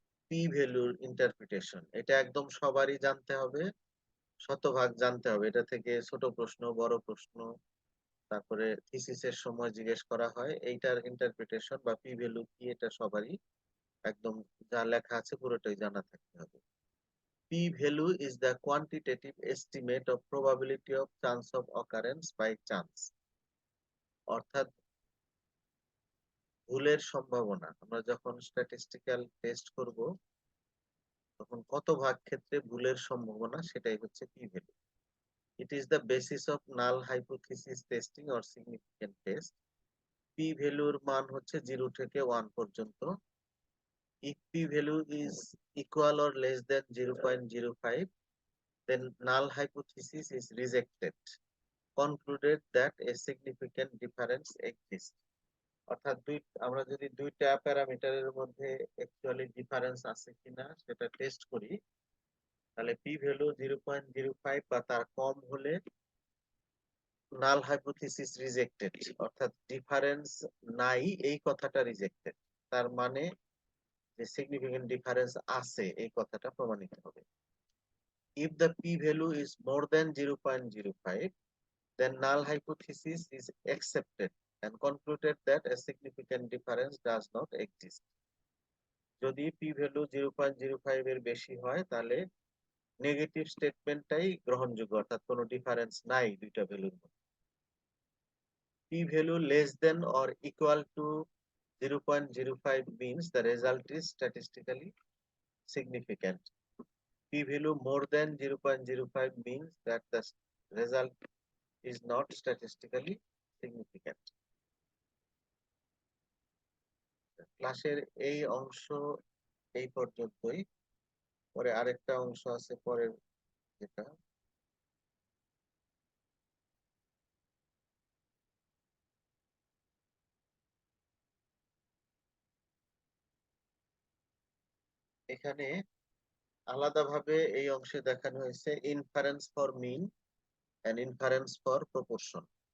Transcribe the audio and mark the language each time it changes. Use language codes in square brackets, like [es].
[bn] P ভ্যালুর interpretation, এটা একদম সবারই জানতে হবে শতভাগ জানতে হবে, এটা থেকে ছোট প্রশ্ন, বড় প্রশ্ন, তারপরে থিসিসের সময় জিজ্ঞেস করা হয়, এইটার ইন্টারপ্রিটেশন বা পি ভ্যালু কি এটা সবারই একদম যা লেখা আছে পুরোটাই জানা থাকতে হবে। [en] P value is the quantitative estimate of probability of chance of occurrence by chance. [bn] অর্থাৎ ভুলের সম্ভাবনা, আমরা যখন স্ট্যাটিস্টিক্যাল টেস্ট করব তখন কত ভাগ ক্ষেত্রে ভুলের সম্ভাবনা, সেটাই হচ্ছে P value. [en] It is the basis of null hypothesis testing or significant test. [bn] P ভ্যালুর মান হচ্ছে 0 থেকে 1 পর্যন্ত। [en] If P value is equal or less than 0.05, then null hypothesis is rejected. Concluded that a significant difference exists. [bn] অর্থাৎ আমরা যদি দুইটা প্যারামিটারের মধ্যে অ্যাকচুয়ালি ডিফারেন্স আছে কিনা সেটা টেস্ট করি, তাহলে পি ভ্যালু 0.05 বা তার কম হলে নাল হাইপোথিসিস রিজেক্টেড, অর্থাৎ ডিফারেন্স নাই এই কথাটা রিজেক্টেড, তার মানে যে সিগনিফিকেন্ট ডিফারেন্স আছে এই কথাটা প্রমাণিত হবে। [en] If the P value is more than 0.05, then null hypothesis is accepted and concluded that a significant difference does not exist. [bn] যদি পি ভ্যালু 0.05 এর বেশি হয় তাহলে নেগেটিভ স্টেটমেন্টটাই গ্রহণযোগ্য, অর্থাৎ কোনো ডিফারেন্স নাই দুইটা ভ্যালুর মধ্যে। [en] P value less than or equal to 0.05 means the result is statistically significant. P value more than 0.05 means that the result is not statistically significant. [bn] ক্লাসের এই অংশ এই পর্যন্তই, পরে আরেকটা অংশ আছে পরের, যেটা এখানে আলাদাভাবে এই অংশে দেখানো হয়েছে [en] Inference for mean and inference for proportion.